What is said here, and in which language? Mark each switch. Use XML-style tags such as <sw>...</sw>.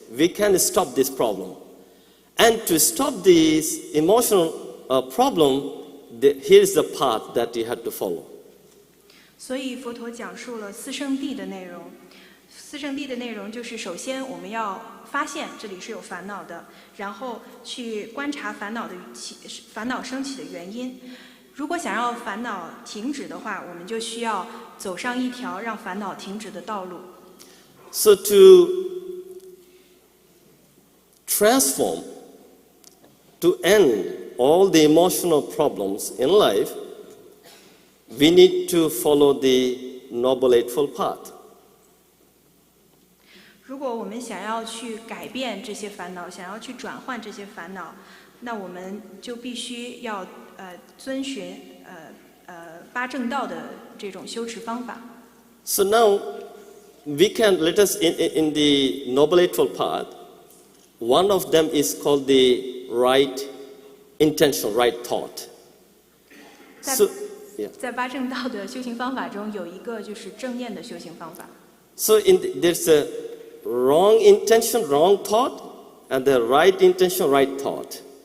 <en>We can stop this problem. And to stop this emotional problem, here's the path that you have to follow.</en> <zh>所以佛陀讲述了四圣谛的内容。四圣谛的内容就是，首先我们要发现这里是有烦恼的，然后去观察烦恼升起的原因。如果想要烦恼停止的话，我们就需要走上一条让烦恼停止的道路。</zh> <en>So to transform, to end all the emotional problems in life, we need to follow the Noble Eightfold Path.</en> <zh>如果我们想要去改变这些烦恼，想要去转换这些烦恼，那我们就必须要遵循八正道的这种修持方法。</zh> <en>So now let us in the Noble Eightfold Path. One of them is called the right intention, right thought.</en> <zh>在八正道的修行方法中，有一个就是正念的修行方法。</zh> <en>So there's a wrong intention, wrong thought, and the right intention, right thought.</en>